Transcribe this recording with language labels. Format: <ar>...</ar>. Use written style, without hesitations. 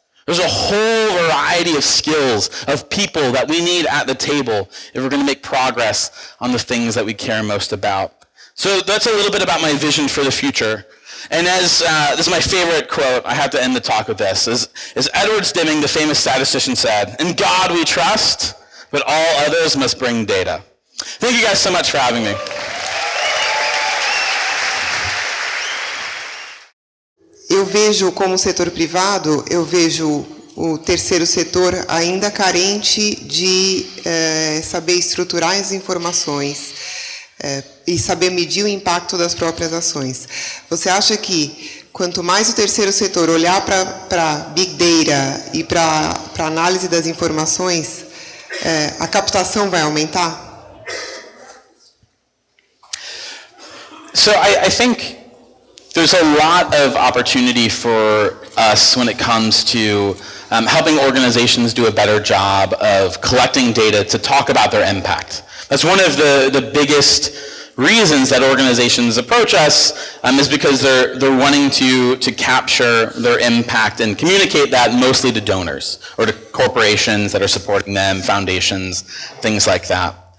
<en>There's a whole variety of skills, of people that we need at the table if we're going to make progress on the things that we care most about. So that's a little bit about my vision for the future. And as, this is my favorite quote, I have to end the talk with this, as Edward Deming, the famous statistician, said, "In God we trust, but all others must bring data." Thank you guys so much for having me.</en> <pt>Eu vejo como setor privado, eu vejo o terceiro setor ainda carente de saber estruturar as informações e saber medir o impacto das próprias ações. Você acha que quanto mais o terceiro setor olhar para Big Data e para a análise das informações, a captação vai aumentar?</pt> <en>So I think there's a lot of opportunity for us when it comes to helping organizations do a better job of collecting data to talk about their impact. That's one of the biggest reasons that organizations approach us is because they're wanting to capture their impact and communicate that mostly to donors or to corporations that are supporting them, foundations, things like that.</en>